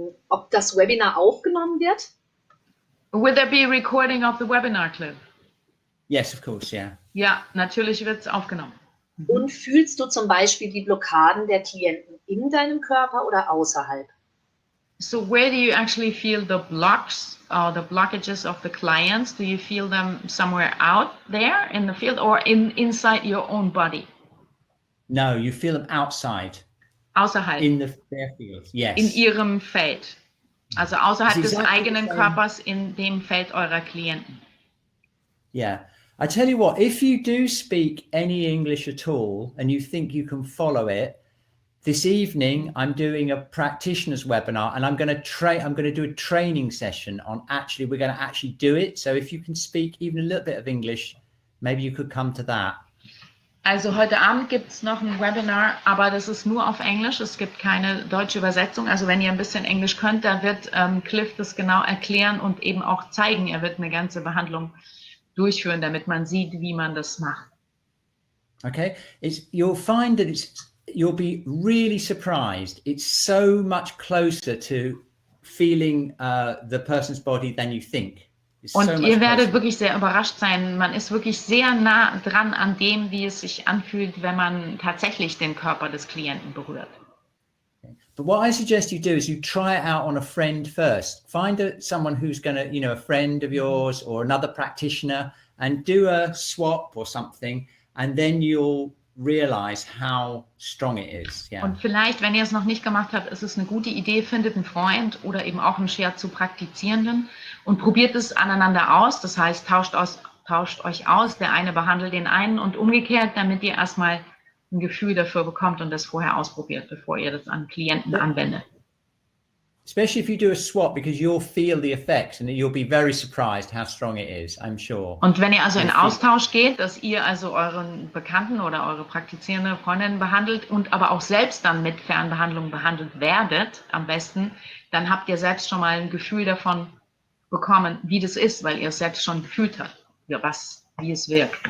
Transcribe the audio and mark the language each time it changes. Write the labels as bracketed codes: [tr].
[de] Ob das Webinar aufgenommen wird? [en] Will there be a recording of the webinar clip? Yes, of course, yeah. [de] Ja, natürlich wird es aufgenommen. Und fühlst du zum Beispiel die Blockaden der Klienten in deinem Körper oder außerhalb? [en] So where do you actually feel the blocks or the blockages of the clients? Do you feel them somewhere out there in the field or inside your own body? No, you feel them outside. [de] Außerhalb. [en] In their field, yes. [de] In ihrem Feld. Also außerhalb des [en] Exactly [de] eigenen [en] the same. [de] Körpers in dem Feld eurer Klienten. [en] Yeah. I tell you what, if you do speak any English at all and you think you can follow it, this evening I'm doing a practitioner's webinar and I'm going to do a training session on we're going to actually do it. So if you can speak even a little bit of English, maybe you could come to that. [de] Also heute Abend gibt es noch ein Webinar, aber das ist nur auf Englisch. Es gibt keine deutsche Übersetzung. Also wenn ihr ein bisschen Englisch könnt, da wird Cliff das genau erklären und eben auch zeigen. Er wird eine ganze Behandlung durchführen, damit man sieht, wie man das macht. [en] Okay, you'll find that you'll be really surprised. It's so much closer to feeling the person's body than you think. [de] Und ihr werdet wirklich sehr überrascht sein. Man ist wirklich sehr nah dran an dem, wie es sich anfühlt, wenn man tatsächlich den Körper des Klienten berührt. [en] But what I suggest you do is you try it out on a friend first. Find someone who's going to, a friend of yours or another practitioner, and do a swap or something, and then you'll realize how strong it is. Yeah. [de] Und vielleicht, wenn ihr es noch nicht gemacht habt, ist es eine gute Idee, findet einen Freund oder eben auch einen Shiatsu-Praktizierenden und probiert es aneinander aus. Das heißt, tauscht euch aus, der eine behandelt den einen und umgekehrt, damit ihr erstmal ein Gefühl dafür bekommt und das vorher ausprobiert, bevor ihr das an Klienten anwendet. [en] Especially if you do a swap, because you'll feel the effects and you'll be very surprised how strong it is, I'm sure. [de] Und wenn ihr also in Austausch geht, dass ihr also euren Bekannten oder eure praktizierende Freundin behandelt und aber auch selbst dann mit Fernbehandlungen behandelt werdet, am besten, dann habt ihr selbst schon mal ein Gefühl davon bekommen, wie das ist, weil ihr es selbst schon gefühlt habt, wie es wirkt.